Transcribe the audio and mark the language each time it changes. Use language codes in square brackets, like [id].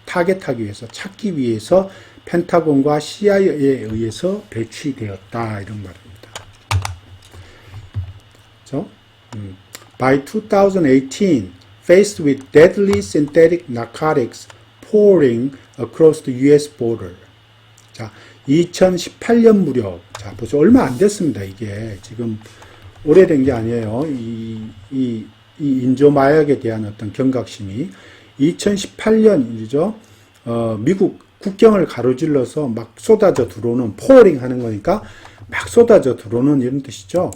[ko] 타겟하기 위해서 찾기 위해서 펜타곤과 CIA에 의해서 배치되었다 이런 말입니다. 그렇죠? [en] By 2018, faced with deadly synthetic narcotics pouring across the U.S. [ko] border. 자, 2018년 무렵, 자, 보죠. 얼마 안 됐습니다. 이게 지금 오래된 게 아니에요. 이 인조 마약에 대한 어떤 경각심이 2018년이죠. 미국 국경을 가로질러서 막 쏟아져 들어오는 포어링 하는 거니까 막 쏟아져 들어오는 이런 뜻이죠.